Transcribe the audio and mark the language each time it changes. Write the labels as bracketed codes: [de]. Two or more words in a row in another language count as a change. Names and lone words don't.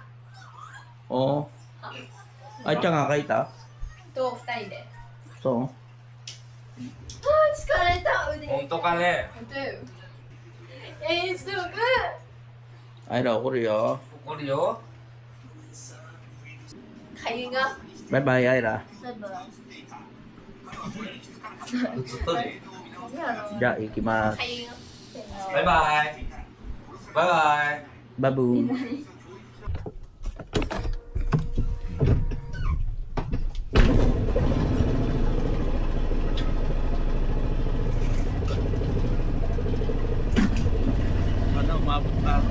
[ja] おあいちゃんが書いた？と二人で。そう疲れた腕。本当かね。本当よ。遠足。あいら怒るよ。怒るよ。 [tl] Kayu nga. [en] Bye bye, Ira. Bye-bye. [ja] ずっとね。 [tl] Ano? [ja] じゃあ、行きます。 [tl] Kayu nga. [ja] バイバイ。バイバイ。バブー。 [tl] Sana umabot pa ako.